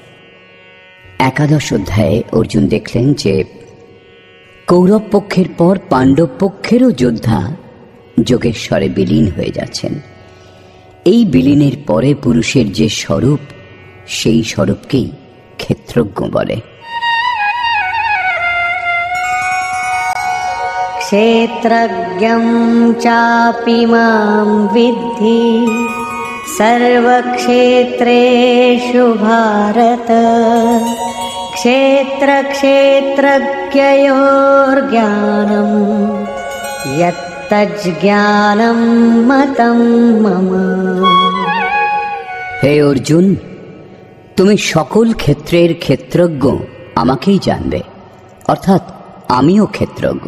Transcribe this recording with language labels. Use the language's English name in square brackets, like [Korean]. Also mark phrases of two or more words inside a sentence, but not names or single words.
[Bangla] একাদশ অধ্যায়ে অর্জুন দেখলেন যে কৌরব পক্ষের পর পাণ্ডব পক্ষেরও যোদ্ধা যোগেশ্বরে বিলীন হয়ে যাচ্ছেন। এই বিলীনের পরে পুরুষের যে স্বরূপ, সেই স্বরূপকেই ক্ষেত্রজ্ঞ বলে। [Sanskrit] ক্ষেত্রজ্ঞং চাপি মাম বিদ্ধি সর্বক্ষেত্রেষু ভারত ক্ষেত্রক্ষেত্রজ্ঞয়োর্জ্ঞানম যত্তজ্জ্ঞানম মতং মম। [Bangla] হে অর্জুন, তুমি সকল ক্ষেত্রের ক্ষেত্রজ্ঞ আমাকেই জানবে, অর্থাৎ আমিও ক্ষেত্রজ্ঞ।